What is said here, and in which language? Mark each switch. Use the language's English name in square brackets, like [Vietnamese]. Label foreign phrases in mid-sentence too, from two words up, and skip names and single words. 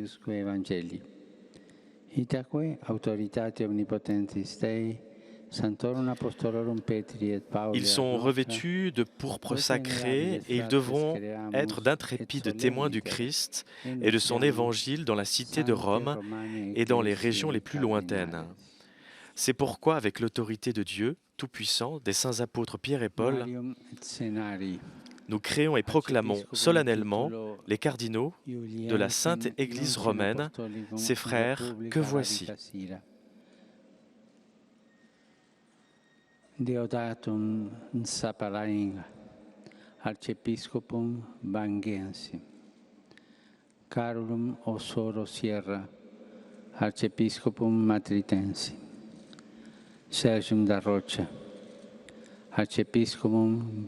[French] Ils sont revêtus de pourpre sacré et ils devront être d'intrépides témoins du Christ et de son évangile dans la cité de Rome et dans les régions les plus lointaines. C'est pourquoi, avec l'autorité de Dieu Tout-Puissant, des saints apôtres Pierre et Paul, nous créons et proclamons solennellement les cardinaux de la Sainte Église romaine, ces frères que voici. [Latin] Deodatum Sapalaing, Archiepiscopum Bangensi, Carolum Osoro Sierra, Archiepiscopum Matritensi, Sergium da Rocha, Archiepiscopum